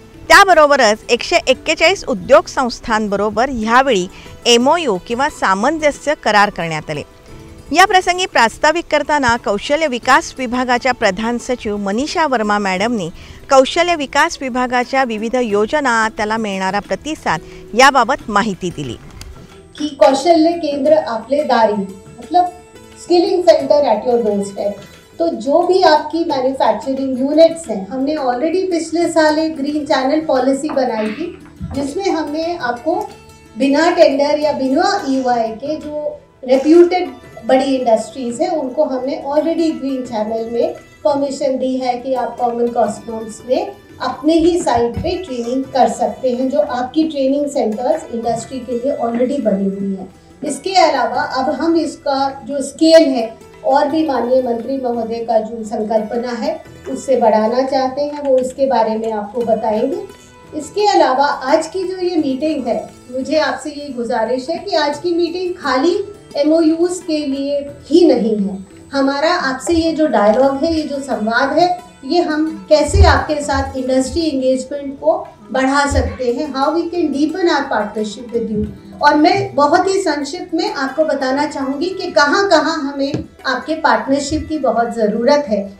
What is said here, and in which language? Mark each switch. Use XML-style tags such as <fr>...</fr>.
<mr>त्याबरोबरच 141 उद्योग संस्थांबरोबर ह्यावेळी MOU किंवा सामंजस्य करार करण्यात आले. या प्रसंगी प्रास्ताविक करताना कौशल्य विकास विभागाच्या प्रधान सचिव मनीषा वर्मा मॅडमनी कौशल्य विकास विभागाच्या विविध योजना, त्याला मिळणारा प्रतिसाद याबाबत माहिती दिली.</mr> <en>कि</en> <mr>कौशल्य केंद्र आपले दारी</mr> <en>मतलब skilling centre at your doorstep.</en> <hi>तो जो भी आपकी मैन्युफैक्चरिंग यूनिट्स हैं, हमने ऑलरेडी पिछले साल एक ग्रीन चैनल पॉलिसी बनाई थी, जिसमें हमने आपको बिना टेंडर या बिना EY के जो रेप्यूटेड बड़ी इंडस्ट्रीज़ हैं, उनको हमने ऑलरेडी ग्रीन चैनल में परमिशन दी है कि आप कॉमन कॉस्ट नोट्स में अपने ही साइट पे ट्रेनिंग कर सकते हैं, जो आपकी ट्रेनिंग सेंटर्स इंडस्ट्री के लिए ऑलरेडी बनी हुई हैं. इसके अलावा अब हम इसका जो स्केल है और भी माननीय मंत्री महोदय का जो संकल्पना है उससे बढ़ाना चाहते हैं, वो इसके बारे में आपको बताएंगे. इसके अलावा आज की जो ये मीटिंग है, मुझे आपसे ये गुजारिश है कि आज की मीटिंग खाली MOUs के लिए ही नहीं है। हमारा आपसे ये जो डायलॉग है, ये जो संवाद है, ये हम कैसे आपके साथ इंडस्ट्री एंगेजमेंट को बढ़ा सकते हैं,</hi> <en>How we can deepen our partnership with you.</en> <hi>और मैं बहुत ही संक्षिप्त में आपको बताना चाहूँगी कि कहाँ कहाँ हमें आपके पार्टनरशिप की बहुत ज़रूरत है।</hi>